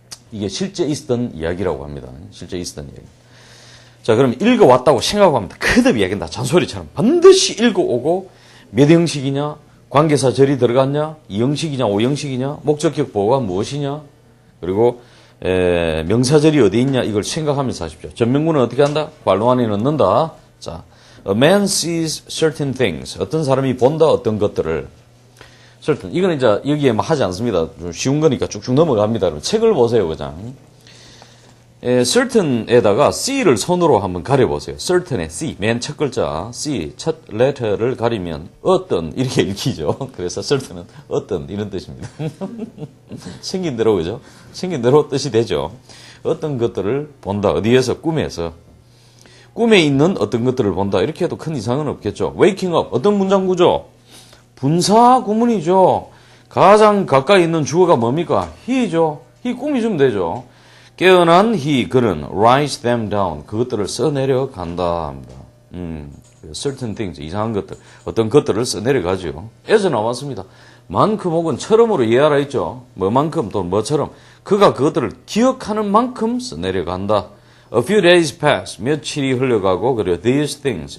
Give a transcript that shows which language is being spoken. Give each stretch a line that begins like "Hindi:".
Korean: 이게 실제 있었던 이야기라고 합니다. 실제 있었던 이야기. 자, 그럼 읽어왔다고 생각하고 합니다. 그대로 이야기한다. 잔소리처럼. 반드시 읽어오고 몇 형식이냐? 관계사 절이 들어갔냐? 2형식이냐? 5형식이냐? 목적격 보호가 무엇이냐? 그리고 명사절이 어디 있냐? 이걸 생각하면서 하십시오. 전명구는 어떻게 한다? 괄호 안에 넣는다.
English: 자, A man sees certain things.
Korean: 어떤 사람이 본다, 어떤 것들을.
English: certain.
Korean: 이건 이제 여기에 하지 않습니다. 좀 쉬운 거니까 쭉쭉 넘어갑니다. 그럼 책을 보세요, 그냥. certain에다가 C를 손으로 한번 가려보세요. certain의 C, 맨 첫 글자 C, 첫 letter를 가리면 어떤 이렇게 읽히죠. 그래서 certain은 어떤 이런 뜻입니다. 생긴 대로 그죠? 생긴 대로 뜻이 되죠. 어떤 것들을 본다. 어디에서? 꿈에서. 꿈에 있는 어떤 것들을 본다. 이렇게 해도 큰 이상은 없겠죠.
English: waking up.
Korean: 어떤 문장 구조? 분사 구문이죠. 가장 가까이 있는 주어가 뭡니까? he죠. he 꿈이 좀 되죠. 깨어난
English: he,
Korean: 그는
English: write them down.
Korean: 그것들을 써내려간다 합니다.
English: certain things,
Korean: 이상한 것들. 어떤 것들을 써내려가죠. 에서 나왔습니다. 만큼 혹은 처럼으로 이해하라 했죠. 뭐만큼 또 뭐처럼. 그가 그것들을 기억하는 만큼 써내려간다.
English: A few days pass.
Korean: 며칠이 흘러가고, 그리고
English: these things.